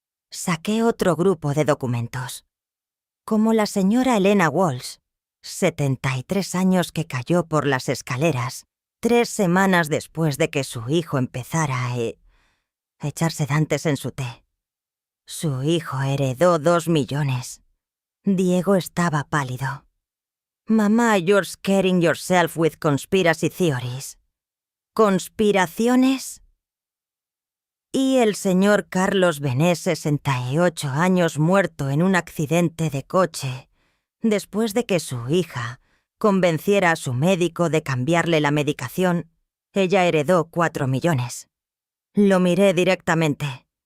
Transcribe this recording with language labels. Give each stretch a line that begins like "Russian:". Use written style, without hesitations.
Spanish: Saqué otro grupo de documentos, como la señora Elena Walsh, 73 años, que cayó por las escaleras 3 semanas después de que su hijo empezara a echar sedantes en su té. Su hijo heredó 2 millones. Diego estaba pálido.
English: Mamá, you're scaring yourself with conspiracy theories.
Spanish: ¿Conspiraciones? Y el señor Carlos Bené, 68 años, muerto en un accidente de coche, después de que su hija convenciera a su médico de cambiarle la medicación. Ella heredó 4 millones. Lo miré directamente.